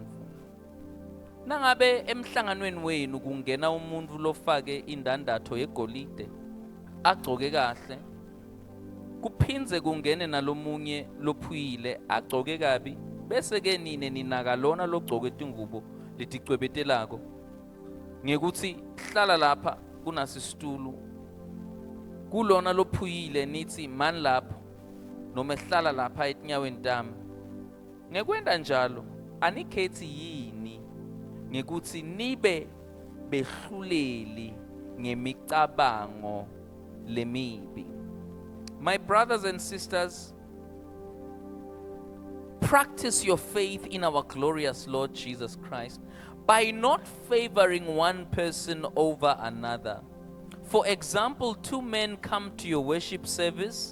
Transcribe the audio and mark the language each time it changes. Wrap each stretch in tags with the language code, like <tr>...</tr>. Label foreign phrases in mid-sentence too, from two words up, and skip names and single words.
<ss>Nangabe emhlanganweni wenu kungena umuntu lofake indandatho yegolide agcoke kahle, kuphinze kungene nalomunye lophuyile agcoke kabi, bese ke nine ninaka lona logcoke ingubo leticwebetelako ngekuthi hlala lapha kunasisitulo, kulona lophuyile nithi mani lapho noma ehlala lapha etinyaweni tami. Ngekwenda njalo anikhethi yini ngekuthi nibe behluleli ngemicabango lemibi.</ss> <en>My brothers and sisters, practice your faith in our glorious Lord Jesus Christ by not favoring one person over another. For example, two men come to your worship service.</en>